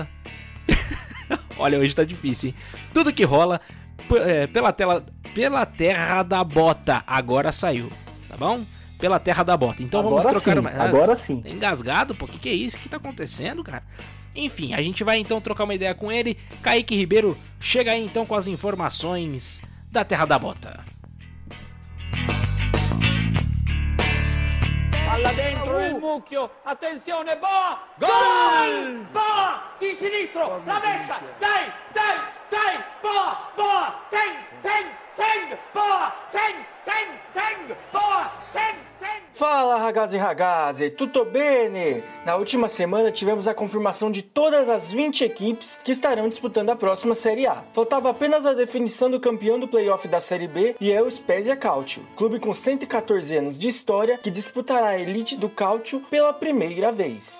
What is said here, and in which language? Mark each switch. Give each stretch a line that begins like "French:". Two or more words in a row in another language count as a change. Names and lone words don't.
Portuguese: Olha, hoje tá difícil, hein? Tudo que rola pela terra da bota. Agora saiu, tá bom? Pela terra da bota. Então agora vamos trocar uma... Agora sim. Tá engasgado, pô? O que é isso? O que tá acontecendo, cara? Enfim, a gente vai então trocar uma ideia com ele. Kaique Ribeiro, chega aí então com as informações da terra da bota.
Italian: Palla dentro il mucchio, attenzione,
Portuguese: Boa, gol! Boa,
Italian: di sinistro, la messa, dai,
Portuguese: Boa, Teng, Boa, Teng, Boa, Teng.
Italian: Fala ragazzi, tutto bene?
Portuguese: Na última semana tivemos a confirmação de todas as 20 equipes que estarão disputando a próxima Série A. Faltava apenas a definição do campeão do playoff da Série B, e é o Spezia Calcio, clube com 114 anos de história que disputará a elite do Calcio pela primeira vez.